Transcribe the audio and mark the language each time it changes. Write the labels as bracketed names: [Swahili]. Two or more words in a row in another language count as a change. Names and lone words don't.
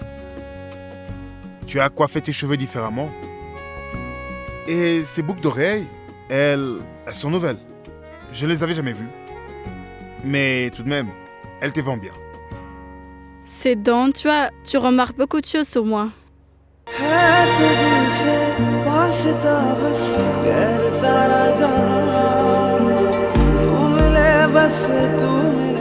[French] Tu as coiffé tes cheveux différemment. Et ces boucles d'oreilles, elles sont nouvelles. Je ne les avais jamais vues. Mais tout de même, elles te vont bien. C'est donc, tu remarques beaucoup de choses sur moi. [Hindi] है तुझसे वास्ता बस गैर सारा जहां तू मिले बस तू